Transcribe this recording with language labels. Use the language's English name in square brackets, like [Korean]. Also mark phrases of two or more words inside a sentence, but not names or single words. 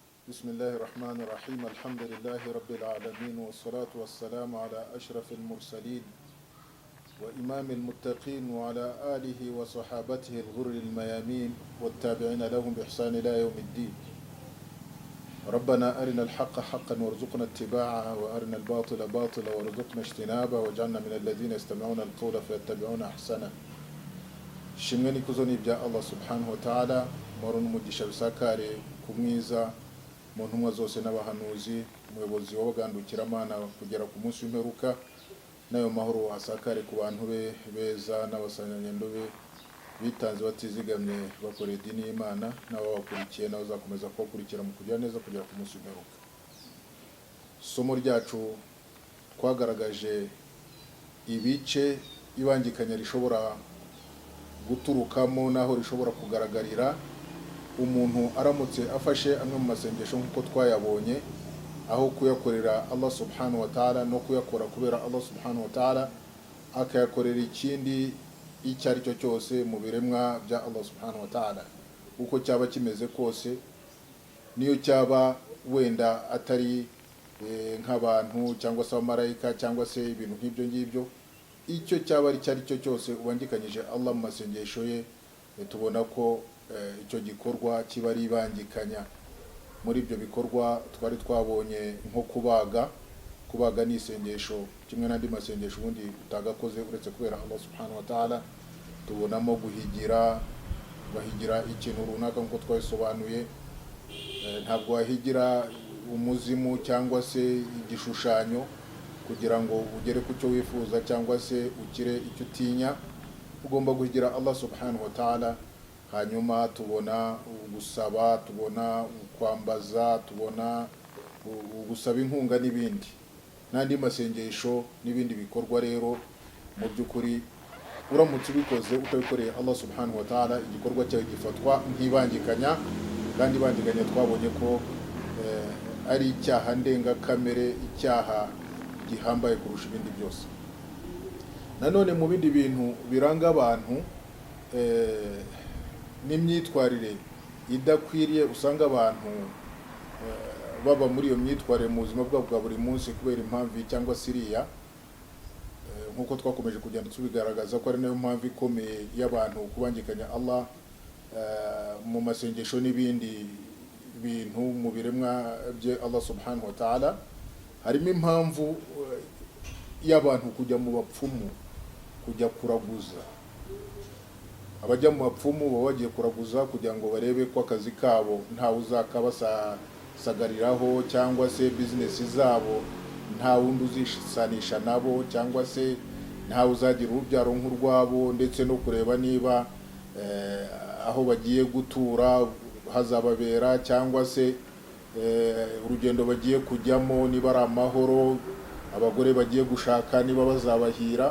[Arabic] بسم الله الرحمن الرحيم الحمد لله رب العالمين والصلاة والسلام على أشرف المرسلين وإمام المتقين وعلى آله وصحابته الغر الميامين والتابعين لهم بإحسان إلى يوم الدين. ربنا أرنا الحق حقا وارزقنا اتباعه وأرنا الباطل باطلا وارزقنا اجتنابه واجعلنا من الذين يستمعون القول فيتبعون أحسنه. [Kinyarwanda] Shimwe n'ikuzo ni ibya [Arabic] الله سبحانه وتعالى, [Kinyarwanda] moro n'umugisha bisakare kumwiza mu ntumwa zose n'abahanuzi, umuyobozi w'abagandukira Mana kugera ku munsi w'imperuka, nayo mahoro asakare ku bantu be beza n'abasanyanyendo be bitanze batizigamye bakorera idini y'Imana n'ababakurikiye nawe uzakomeza kubakurikira mu kugira neza kugera ku munsi w'imperuka. Somo ryacu twagaragaje ibice ibangikanya rishobora guturukamo naho rishobora kugaragarira umuntu aramutse afashe amwe mu masengesho nk'uko twayabonye, aho kuyakorera [Arabic] الله سبحانه وتعالى [Kinyarwanda] no kuyakora kubera [Arabic] الله سبحانه وتعالى, [Kinyarwanda] akayakorera ikindi icyo ari cyo cyose mu biremwa bya [Arabic] الله سبحانه وتعالى [Kinyarwanda] uko cyaba kimeze kose, niyo cyaba wenda atari nk'abantu cyangwa se abamarayika cyangwa se ibintu nk'ibyo ngibyo, icyo cyaba ari cyo cyose ubangikanyije Allah mu masengesho ye, tubona ko icyo gikorwa kiba ari ibangikanya. Muri ibyo bikorwa twari twabonye nko kubaga ni isengesho kimwe n'andi masengesho ubundi utagakoze uretse kubera [Arabic] الله سبحانه وتعالى. [Kinyarwanda] Tubonamo bahigira ikintu runaka nk'uko twabisobanuye, ntabwo wahigira umuzimu cyangwa se igishushanyo kugira ngo ugere ku cyo wifuza cyangwa se ukire icyo utinya, ugomba kugira [Arabic] الله سبحانه وتعالى. [Kinyarwanda] Hanyuma tubona gusaba, tubona kwambaza, tubona gusaba inkunga n'ibindi n'andi masengesho n'ibindi bikorwa. Rero mu by'ukuri uramutse ubikoze utabikoreye [Arabic] الله سبحانه وتعالى, [Kinyarwanda] igikorwa cyawe gifatwa nk'ibangikanya, kandi ibangikanya twabonye ko ari icyaha ndengakamere, icyaha gihambaye kurusha ibindi byose. Nanone mu bindi bintu biranga abantu n'imyitwarire idakwiriye, usanga abantu baba muri iyo myitwarire mu buzima bwabo bwa buri munsi kubera impamvu cyangwa siriya, nk'uko twakomeje kugenda tubigaragaza ko ari nayo mpamvu ikomeye y'abantu kubangikanya Allah mu masengesho n'ibindi bintu mu biremwa bye [Arabic] الله سبحانه وتعالى. [Kinyarwanda] Harimo impamvu y'abantu kujya mu bapfumu, kujya kuraguza. Abajya mu bapfumu baba bagiye kuraguza kugira ngo barebe ko akazi kabo ntawe uzakabasagariraho, cyangwa se bizinesi zabo nta wundi uzisanisha nabo, cyangwa se ntawe uzagira urubyaro nk'urwabo, ndetse no kureba niba aho bagiye gutura hazababera, cyangwa se urugendo bagiye kujyamo niba ari amahoro, abagore bagiye gushaka niba bazabahira.